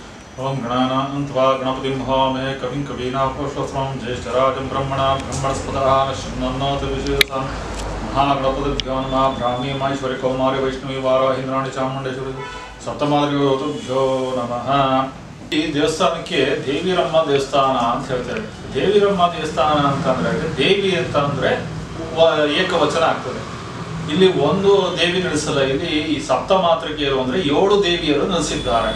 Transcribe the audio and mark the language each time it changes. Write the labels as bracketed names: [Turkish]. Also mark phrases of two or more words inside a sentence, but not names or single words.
[Sanskrit] ओम गणानान्त्वा गणपतिं हवामहे कविं कवीनामुपमश्रवस्तमं ज्येष्ठराजं ब्रह्मणां ब्रह्मणस्पतः शृण्वन्नोतिविशेषं महागणपतिभ्यो नमः। ब्राह्मी माहेश्वरी कौमारी वैष्णवी वाराही इंद्राणी ಚಾಮುಂಡೇಶ್ವರಿ ಸಪ್ತಮಾತೃಭ್ಯೋ ನಮಃ। [Kannada] ಈ ದೇವಸ್ಥಾನಕ್ಕೆ ದೇವಿರಮ್ಮ ದೇವಸ್ಥಾನ ಅಂತ ಹೇಳ್ತಾರೆ. ದೇವಿರಮ್ಮ ದೇವಸ್ಥಾನ ಅಂತಂದ್ರೆ ದೇವಿ ಅಂತಂದ್ರೆ ಏಕವಚನ ಆಗ್ತದೆ. ಇಲ್ಲಿ ಒಂದು ದೇವಿ ನಡೆಸಲ್ಲ, ಇಲ್ಲಿ ಈ ಸಪ್ತಮಾತೃಕೆಯರು ಅಂದ್ರೆ 7 ದೇವಿಯರು ನೆಲೆಸಿದ್ದಾರೆ.